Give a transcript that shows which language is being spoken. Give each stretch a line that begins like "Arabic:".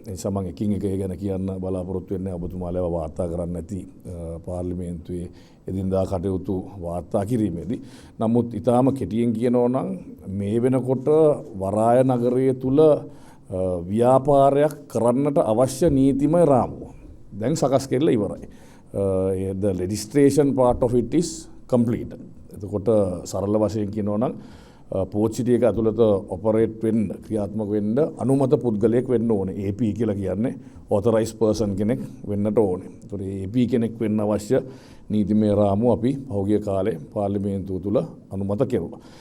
Sinhala: ඒ නිසා මම එකින් එක ගැන කියන්න බලාපොරොත්තු වෙන්නේ ඔබතුමාලා වාර්තා කරන්න නැති පාර්ලිමේන්තුවේ එදිනදා කටයුතු වාර්තා කිරීමේදී. නමුත් ඊටාම කෙටියෙන් කියනවා නම් මේ වෙනකොට වරාය නගරයේ තුල ව්‍යාපාරයක් කරන්නට අවශ්‍ය නීතිමය රාමුව දැන් සකස් කරලා ඉවරයි.
English: The registration part of it is completed.
Sinhala: එතකොට සරල වශයෙන් කියනවා නම් පෝට් සිටි එක ඇතුළත ඔපරේට් වෙන්න ක්‍රියාත්මක වෙන්න අනුමත පුද්ගලයෙක් වෙන්න ඕනේ. AP කියලා කියන්නේ
English: authorized person
Sinhala: කෙනෙක් වෙන්නට ඕනේ. ඒතකොට AP කෙනෙක් වෙන්න අවශ්‍ය නීතිමය රාමුව අපි පහුගිය කාලේ පාර්ලිමේන්තුව තුල අනුමත කෙරුවා.